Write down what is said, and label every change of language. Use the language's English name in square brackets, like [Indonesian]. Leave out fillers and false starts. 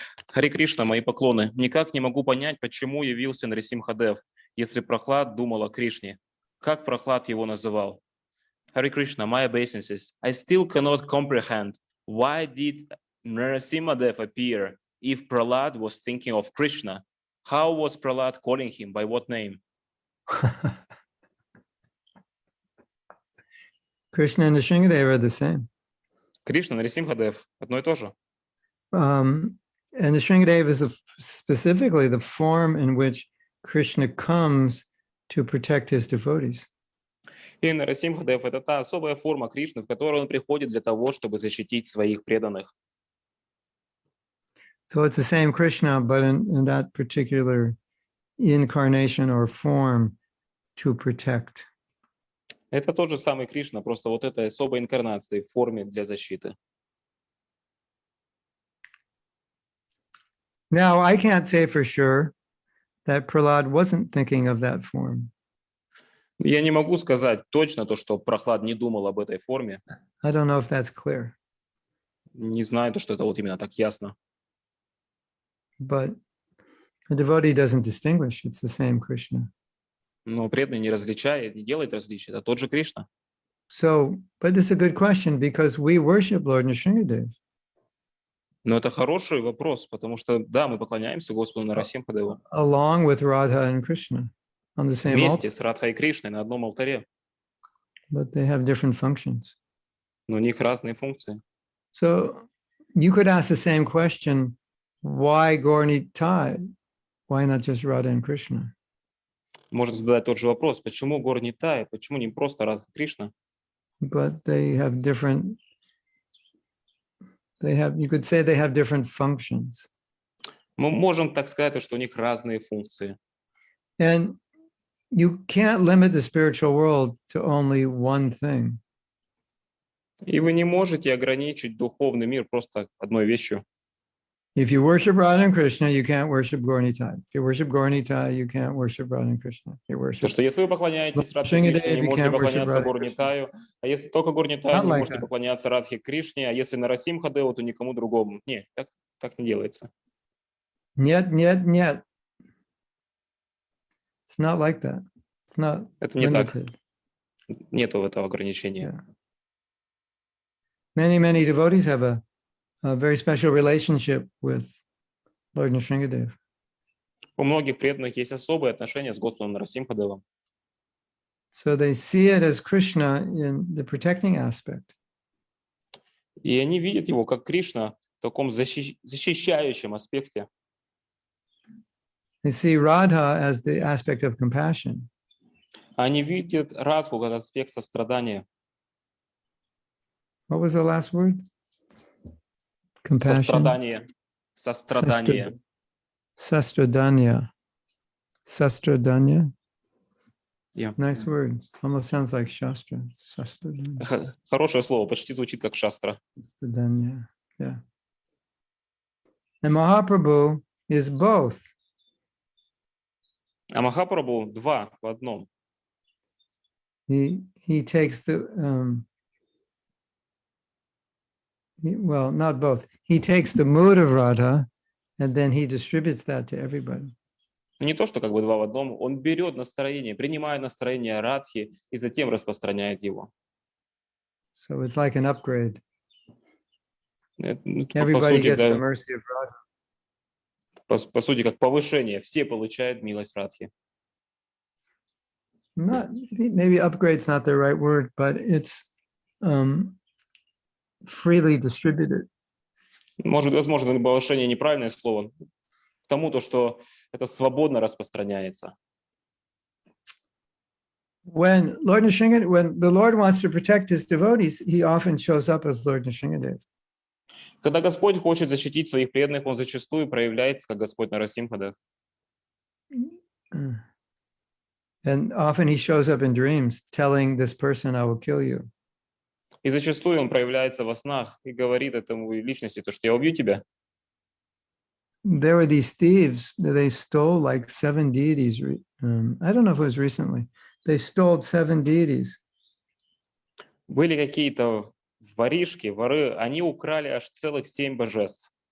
[Russian] Харе Кришна, мои поклоны. Никак не могу понять, почему явился Нарисимхадев, если Прохлад думал о Кришне. Как Прохлад его называл? [English] Hare Krishna, my obeisances. I still cannot comprehend why did Narasimhadev appear if Prahlad was thinking of Krishna. How was Prahlad calling him? By what name? Krishna and Nrsimhadev are the same. [Russian] Кришна, Нарисимхадев, одно и то же. [English] And Nrsimhadev is specifically the form in which Krishna comes to protect his devotees. [Russian] И Нарисимхадев – это та особая форма Кришны, в которой он приходит для того, чтобы защитить своих преданных. [English] So it's the same Krishna, but in that particular incarnation or form to protect. [Russian] Это тот же самый Кришна, просто вот этой особой инкарнации в форме для защиты. [English] Now, I can't say for sure that Prahlad wasn't thinking of that form. [Russian] Я не могу сказать точно то, что Прохлад не думал об этой форме. [English] I don't know if that's clear, [Russian] Не знаю, то, что это вот именно так ясно. [English] but a devotee doesn't distinguish. It's the same Krishna. [Russian] Но преданный не различает, не делает различия. Это тот же Кришна. [English] So, but this is a good question because we worship Lord Nrsimhadev. [Russian] Но это хороший вопрос, потому что, да, мы поклоняемся Господу Нарасимхадеву [English] Along with Radha and Krishna on the same [Russian] вместе [English] altar, [Russian] с Радхой и Кришной на одном алтаре. [English] but they have different functions. [Russian] Но у них разные функции. [English] So you could ask the same question, why Gaur-Nitai? Why not just Radha and Krishna? [Russian] Можно задать тот же вопрос, почему Гор Нитай, почему не просто Радха и Кришна? [English] But they have different, you could say they have different functions. [Russian] Мы можем так сказать, что у них разные функции. [English] And you can't limit the spiritual world to only one thing. [Russian] И вы не можете ограничить духовный мир просто одной вещью. [English] If you worship Radha and Krishna, you can't worship Gaur-Nitai. If you worship Gaur-Nitai, you can't worship Radha and Krishna. If you [Russian] То, [English] worship [Russian] что если вы поклоняетесь Радхе Кришне, не можете поклоняться Гор Нитаю, а если только Гор Нитаю, не можете поклоняться Радхе Кришне, а если Нарасимхадеву, то никому другому. Нет, так не делается. Нет, нет, нет. [English] It's not like that. It's not [Russian] Это не так. [English] limited. [Russian] Нету этого ограничения. [English] Yeah. Many devotees have a very special relationship with Lord Nrsingadev. [Russian] У многих преданных есть особые отношения с Господом Нарасимхадевом. [English] So they see it as Krishna in the protecting aspect. [Russian] И они видят его как Кришна в таком защищающем аспекте. [English] They see Radha as the aspect of compassion. [Russian] Они видят Радху как аспект сострадания. [English] What was the last word? Compassion. [Russian] Сострадание. Sastradanya. Sastradanya. [English] Yeah. Nice word. Almost sounds like Shastra. Sastradanya. [Russian] Хорошее слово, почти звучит как шастра. [English] Sastradanya. Yeah. And Mahaprabhu is both. [Russian] А Махапрабху два в одном. [English] He takes the well, not both. He takes the mood of Radha and then he distributes that to everybody. [Russian] Не то, что как бы два в одном. Он берет настроение, принимает настроение Радхи и затем распространяет его. [English] So it's like an upgrade. [Russian] По [English] Everybody [Russian] сути, [English] gets the [Russian] да, [English] mercy of Radha. [Russian] по сути, как повышение. Все получают милость Радхи. [English] Not maybe upgrade's not the right word, but it's freely distributed. [Russian] Может, возможно, повышение неправильное слово. К тому, то, что это свободно распространяется. [English] When the Lord wants to protect his devotees, he often shows up as Lord Nrsingadev. [Russian] Когда Господь хочет защитить своих преданных, Он зачастую проявляется как Господь Нарасимхадев. [English] And often he shows up in dreams telling this person, I will kill you. [Russian] И зачастую Он проявляется во снах и говорит этому личности, то, что я убью тебя. [English] There were these thieves that they stole like 7 deities. I don't know if it was recently. They stole 7 deities. [Russian] Были какие-то воришки, воры, они украли аж целых 7 божеств.